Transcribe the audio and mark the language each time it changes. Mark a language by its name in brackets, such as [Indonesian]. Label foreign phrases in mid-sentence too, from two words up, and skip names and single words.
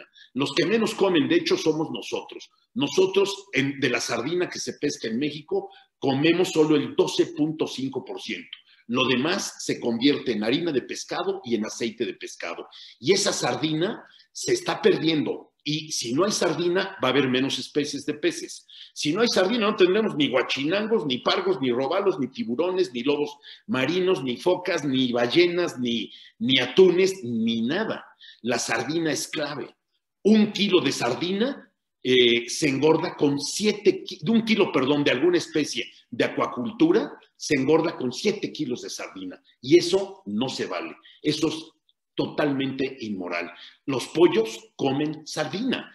[Spanish] Los que menos comen, de hecho, somos nosotros. Nosotros, de la sardina que se pesca en México, comemos solo el 12.5%. Lo demás se convierte en harina de pescado y en aceite de pescado. Y esa sardina se está perdiendo. Y si no hay sardina, va a haber menos especies de peces. Si no hay sardina, no tendremos ni guachinangos, ni pargos, ni robalos, ni tiburones, ni lobos marinos, ni focas, ni ballenas, ni atunes, ni nada. La sardina es clave. 1 kilo de sardina se engorda con 7, de 1 kilo, perdón, de alguna especie de acuacultura, se engorda con 7 kilos de sardina. Y eso no se vale. Eso es totalmente inmoral. Los pollos comen sardina.